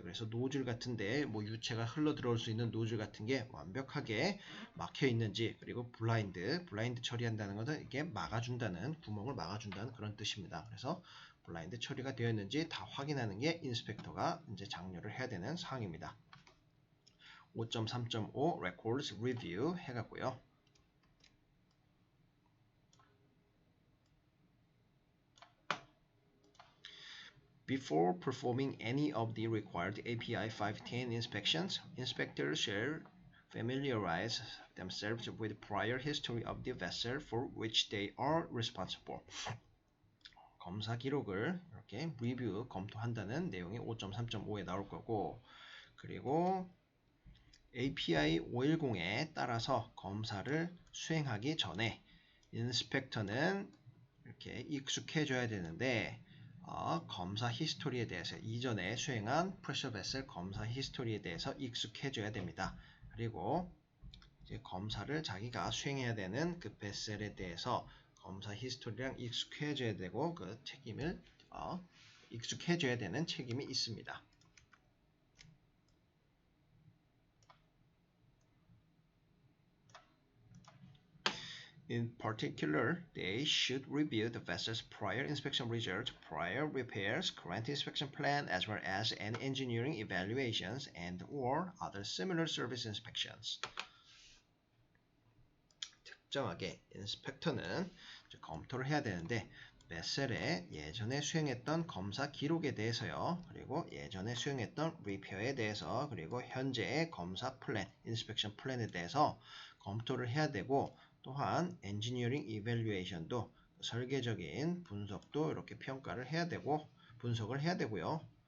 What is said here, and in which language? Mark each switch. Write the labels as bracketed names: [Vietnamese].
[Korean] 그래서 노즐 같은데 뭐 유체가 흘러 들어올 수 있는 노즐 같은 게 완벽하게 막혀 있는지 그리고 블라인드 처리한다는 것은 이게 막아준다는 구멍을 막아준다는 그런 뜻입니다. 그래서 블라인드 처리가 되어 있는지 다 확인하는 게 인스펙터가 이제 장려를 해야 되는 사항입니다. [English] 5.3.5 Records Review [Korean] 해갖고요. [English] Before performing any of the required API 510 inspections, inspectors shall familiarize themselves with prior history of the vessel for which they are responsible. [Korean] 검사 기록을 이렇게 리뷰, 검토한다는 내용이 5.3.5에 나올 거고 그리고 API 510에 따라서 검사를 수행하기 전에 인스펙터는 이렇게 익숙해져야 되는데 검사 히스토리에 대해서 이전에 수행한 프레셔 베셀 검사 히스토리에 대해서 익숙해져야 됩니다. 그리고 이제 검사를 자기가 수행해야 되는 그 베셀에 대해서 검사 히스토리랑 익숙해져야 되고 그 책임을 익숙해져야 되는 책임이 있습니다. [English] In particular, they should review the vessel's prior inspection results, prior repairs, current inspection plan, as well as any engineering evaluations and/or other similar service inspections. [Korean] 특정하게 인스펙터는 검토를 해야 되는데 베셀의 예전에 수행했던 검사 기록에 대해서요. 그리고 예전에 수행했던 리페어에 대해서 그리고 현재의 검사 플랜, 인스펙션 플랜에 대해서 검토를 해야 되고 또한 엔지니어링 이밸류에이션도 설계적인 분석도 이렇게 평가를 해야 되고 분석을 해야 되고요.